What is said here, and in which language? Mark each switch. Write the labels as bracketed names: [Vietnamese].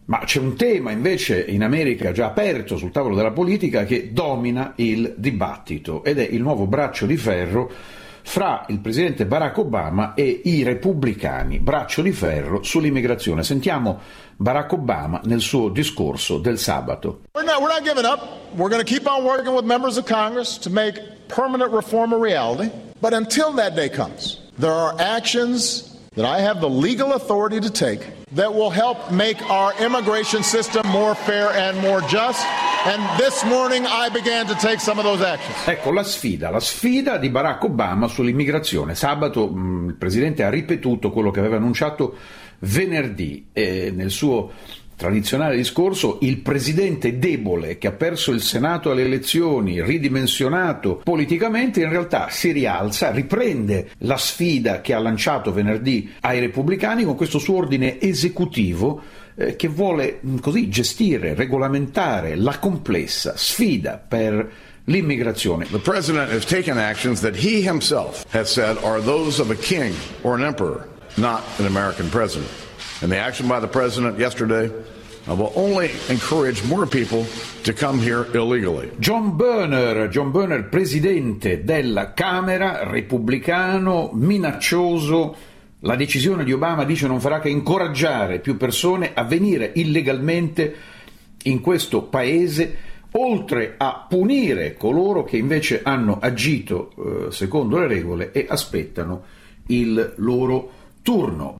[Italian] Ma c'è un tema invece in America già aperto sul tavolo della politica che domina il dibattito ed è il nuovo braccio di ferro fra il presidente Barack Obama e i repubblicani, braccio di ferro sull'immigrazione. Sentiamo Barack Obama nel suo discorso del sabato. [English] We're not giving up. We're going to keep on working with members of Congress to make permanent reform a reality, but until that day comes, there are actions that I have the legal authority to take that will help make our immigration system more fair and more just. And this morning I began to take some of those actions. [Italian] Ecco la sfida di Barack Obama sull'immigrazione. Sabato il presidente ha ripetuto quello che aveva annunciato venerdì nel suo tradizionale discorso. Il presidente debole che ha perso il Senato alle elezioni, ridimensionato politicamente, in realtà si rialza, riprende la sfida che ha lanciato venerdì ai repubblicani con questo suo ordine esecutivo che vuole così gestire, regolamentare la complessa sfida per l'immigrazione. [English] The president has taken actions that he himself has said are those of a king or an emperor, not an American president. And the action by the president yesterday will only encourage more people to come here illegally. [Italian] John Boehner, presidente della Camera, repubblicano, minaccioso. La decisione di Obama, dice, non farà che incoraggiare più persone a venire illegalmente in questo paese, oltre a punire coloro che invece hanno agito secondo le regole e aspettano il loro turno.